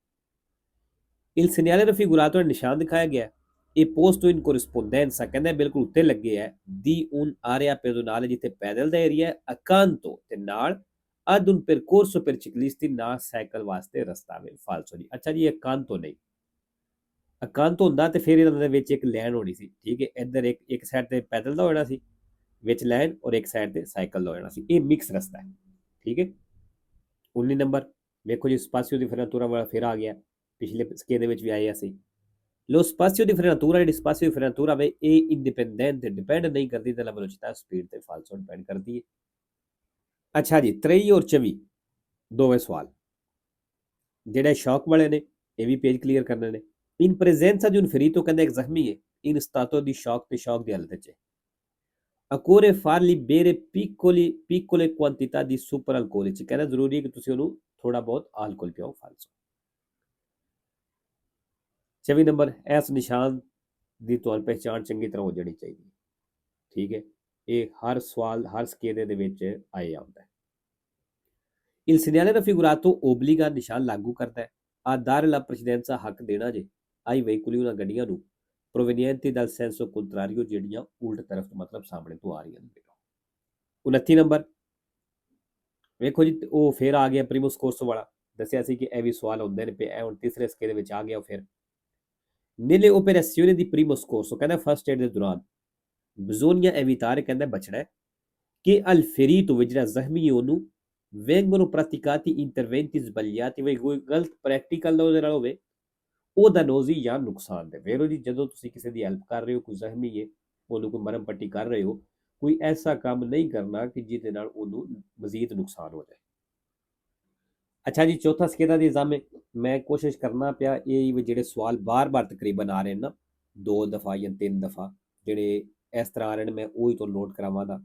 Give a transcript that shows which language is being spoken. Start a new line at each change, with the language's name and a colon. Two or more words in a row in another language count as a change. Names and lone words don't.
Italian: il segnale raffigurato
Punjabi: ਨਿਸ਼ਾਨ ਦਿਖਾਇਆ ਗਿਆ ਇਹ
Italian: posto in corrispondenza
Punjabi: ਕਹਿੰਦਾ ਬਿਲਕੁਲ ਉੱਤੇ ਲੱਗੇ ਹੈ
Italian: di un area pedonale
Punjabi: ਜਿੱਥੇ ਪੈਦਲ ਦਾ ਏਰੀਆ accanto ਤੇ ਨਾਲ
Italian: ad un percorso per ciclisti
Punjabi: ਨਾਲ ਸਾਈਕਲ ਵਾਸਤੇ ਰਸਤਾ ਵੇ ਫਾਲਸੋ ਜੀ। ਅੱਛਾ ਜੀ, accanto ਨਹੀਂ, accanto ਹੁੰਦਾ ਤੇ ਫਿਰ ਇਹਨਾਂ ਦੇ ਵਿੱਚ ਇੱਕ ਲਾਈਨ ਹੋਣੀ ਸੀ। ਠੀਕ ਹੈ, ਇੱਧਰ ਇੱਕ ਸਾਈਡ ਤੇ ਪੈਦਲ ਦਾ ਹੋਣਾ ਸੀ ਵਿੱਚ ਲਾਈਨ ਔਰ ਇੱਕ ਸਾਈਡ ਤੇ ਸਾਈਕਲ ਦਾ ਹੋਣਾ ਸੀ, ਇਹ ਮਿਕਸ ਰਸਤਾ ਹੈ। ਠੀਕ ਹੈ, 19 ਨੰਬਰ ਵੇਖੋ ਜੀ,
Italian: spazio di frenatura
Punjabi: ਵਾਲਾ ਫਿਰ ਆ ਗਿਆ, ਪਿਛਲੇ ਸਕੇ ਦੇ ਵਿੱਚ ਵੀ ਆਇਆ ਸੀ।
Italian: lo spazio di frenatura
Punjabi: ਜਿਹੜੀ
Italian: spazio di frenatura
Punjabi: ਵੇ ਇਹ indipendente ਡਿਪੈਂਡ ਨਹੀਂ ਕਰਦੀ
Italian: dalla velocità
Punjabi: ਸਪੀਡ ਤੇ ਫਾਲਸੋ ਡਿਪੈਂਡ ਕਰਦੀ ਹੈ। ਅੱਛਾ ਜੀ, 23 ਔਰ 24 ਦੋਵੇਂ ਸਵਾਲ ਜਿਹੜੇ ਸ਼ੌਕ ਵਾਲੇ ਨੇ ਇਹ ਵੀ ਪੇਜ ਕਲੀਅਰ ਕਰਨੇ ਨੇ।
Italian: in presenza di un ferito
Punjabi: ਕਹਿੰਦਾ ਇੱਕ ਜ਼ਖਮੀ ਹੈ
Italian: in stato di shock
Punjabi: ਤੇ ਸ਼ੌਕ ਦੀ ਹਾਲਤ ਵਿੱਚ ਹੈ
Italian: occorre fargli bere piccole quantità di super alcolici
Punjabi: ਕਹਿੰਦਾ ਜ਼ਰੂਰੀ ਹੈ ਕਿ ਤੁਸੀਂ ਉਹਨੂੰ ਥੋੜਾ ਬਹੁਤ alcol ਪਿਆਓ ਫਾਲਸੋ। 24 ਨੰਬਰ ਇਸ ਨਿਸ਼ਾਨ ਦੀ ਤੁਹਾਨੂੰ ਪਹਿਚਾਣ ਚੰਗੀ ਤਰ੍ਹਾਂ ਹੋ ਜਾਣੀ ਚਾਹੀਦੀ ਹੈ। ਠੀਕ ਹੈ, ਇਹ ਹਰ ਸਵਾਲ ਹਰ ਸਕੇਦੇ ਦੇ ਵਿੱਚ ਆਏ ਆਉਂਦਾ ਹੈ।
Italian: il segnale raffigurato obbliga
Punjabi: ਨਿਸ਼ਾਨ ਲਾਗੂ ਕਰਦਾ ਹੈ
Italian: a dare la precedenza
Punjabi: ਹੱਕ ਦੇਣਾ ਜੇ
Italian: ai veicoli
Punjabi: ਉਹਨਾਂ ਗੱਡੀਆਂ ਨੂੰ
Italian: provenienti dal senso contrario
Punjabi: ਜਿਹੜੀਆਂ ਉਲਟ ਤਰਫ ਮਤਲਬ ਸਾਹਮਣੇ ਤੋਂ ਆ ਰਹੀਆਂ ਨੇ। 29 ਨੰਬਰ ਵੇਖੋ ਜੀ, ਉਹ ਫਿਰ ਆ ਗਿਆ
Italian: primo soccorso
Punjabi: ਵਾਲਾ, ਦੱਸਿਆ ਸੀ ਕਿ ਇਹ ਵੀ ਸਵਾਲ ਹੁੰਦੇ ਨੇ, ਇਹ ਹੁਣ ਤੀਸਰੇ ਸਕੇ ਦੇ ਵਿੱਚ ਆ ਗਿਆ। ਫਿਰ
Italian: nelle operazioni di primo soccorso
Punjabi: ਕਹਿੰਦਾ
English: first aid
Punjabi: ਦੇ ਦੌਰਾਨ
Italian: bisogna evitare
Punjabi: ਕਹਿੰਦਾ ਬਚਣਾ
Italian: che al ferito
Punjabi: ਜਿਹੜਾ ਜ਼ਖਮੀ ਹੈ ਉਹਨੂੰ
Italian: vengono praticati interventi sbagliati
Punjabi: ਵੀ ਕੋਈ ਗਲਤ ਪ੍ਰੈਕਟੀਕਲ ਉਹਦੇ ਨਾਲ ਹੋਵੇ ਉਹਦਾ ਨੋਜ਼ੀ ਜਾਂ ਨੁਕਸਾਨ ਦੇ। ਵੇਰੋ ਜੀ, ਜਦੋਂ ਤੁਸੀਂ ਕਿਸੇ ਦੀ ਹੈਲਪ ਕਰ ਰਹੇ ਹੋ, ਕੋਈ ਜ਼ਖਮੀ ਹੈ ਉਹਨੂੰ ਕੋਈ ਮਰਮ ਪੱਟੀ ਕਰ ਰਹੇ ਹੋ, ਕੋਈ ਐਸਾ ਕੰਮ ਨਹੀਂ ਕਰਨਾ ਕਿ ਜਿਹਦੇ ਨਾਲ ਉਹਨੂੰ ਮਜ਼ੀਦ ਨੁਕਸਾਨ ਹੋ ਜਾਏ। ਅੱਛਾ ਜੀ, ਚੌਥਾ ਸਕੇਦਾ ਦੀ ਨਿਜ਼ਾਮ ਹੈ, ਮੈਂ ਕੋਸ਼ਿਸ਼ ਕਰਨਾ ਪਿਆ ਇਹ ਜਿਹੜੇ ਸਵਾਲ ਬਾਰ-ਬਾਰ ਤਕਰੀਬਨ ਆ ਰਹੇ ਨੇ ਨਾ 2 ਦਫਾ ਜਾਂ 3 ਦਫਾ ਜਿਹੜੇ ਇਸ ਤਰ੍ਹਾਂ ਆ ਰਹੇ ਨੇ, ਮੈਂ ਉਹੀ ਤੋਂ ਨੋਟ ਕਰਾਵਾਂਗਾ।